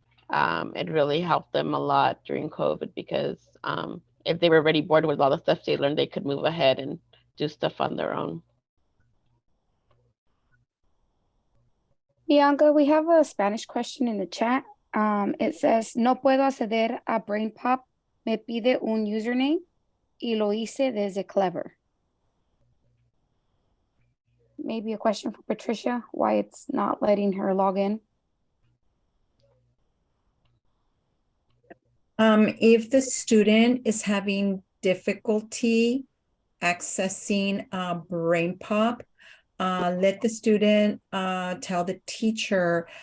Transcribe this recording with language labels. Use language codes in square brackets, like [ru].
[en] It really helped them a lot during COVID because if they were already bored with all the stuff they learned, they could move ahead and do stuff on their own. Bianca, we have a Spanish question in the chat. [es] It says, no puedo acceder a Brain Pop. Me pide un username y lo hice desde Clever. [en] Maybe a question for Patricia, why it's not letting her log in. If the student is having difficulty accessing Brain Pop, let the student tell the teacher.